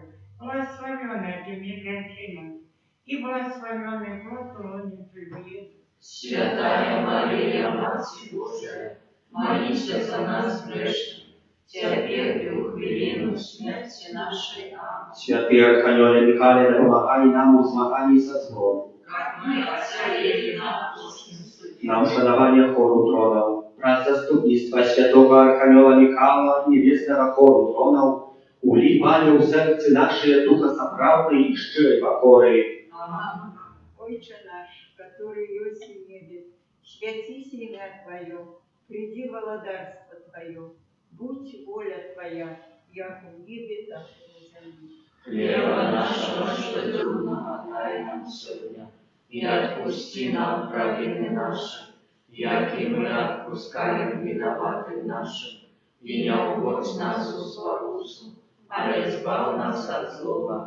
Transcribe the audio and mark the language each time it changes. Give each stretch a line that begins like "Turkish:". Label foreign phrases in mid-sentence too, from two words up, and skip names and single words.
Russian: Благословенная Ты между женщинами, и благословенный плод лона Твоего, Иисус. Святая Мария, Матерь Божия, молись за нас грешных, теперь и в хвилину смерти нашей. Аминь.
Polish: Święty Archaniole Michale, pomagaj nam w zmaganiu ze złem.
Russian: Как мы оцарили на Божьем суде.
Polish: Na uszanowanie choru tronów, wraz zastupnictwa Świętego Archanioła Michała i niebiesnego choru tronów, ulij, Panie, w serce nasze ducha zaprawnej i szczerej pokory.
Russian: Аминь. Отче наш, который есть в небе, святись имя Твое, приди володарство Твое, будь воля Твоя, як в небе, так и на земле. Хлеба нашего штодневного дай нам сегодня, и отпусти нам провины наши, як и мы отпускаем виноватым нашим, и не уводь нас в спокусу, а избавь нас от злого.